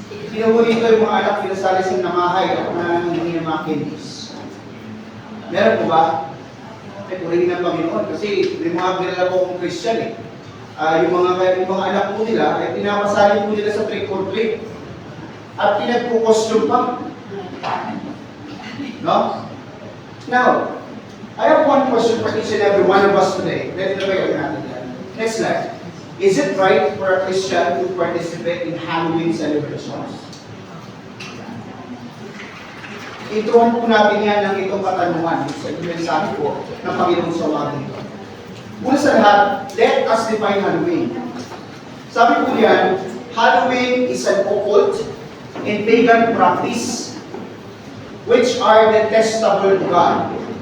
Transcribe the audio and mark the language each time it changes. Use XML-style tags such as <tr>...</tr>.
<tl>Sino po dito yung mga anak, pinasali sa namahay na hindi ng mga candies? Meron po ba? Ay, purihin ng Panginoon. Kasi may mga kilala po kong Christian eh. Yung mga anak po nila, ay pinapasali po nila sa trick or treat. At pinagpo-costume pa. No?</tl> <en>Now, I have one question for each and every one of us today. Let's look at</en> <tl>natin yan.</tl> <en>Next slide. Is it right for a Christian to participate in Halloween celebrations?</en> <tl>Introhan po natin yan ng itong katanungan sa mensahe po ng Panginoon sa umagang ito. Una sa lahat,</tl> <en>let us define Halloween.</en> <tl>Sabi po yan,</tl> <en>Halloween is an occult and pagan practice which are detestable to God.</en>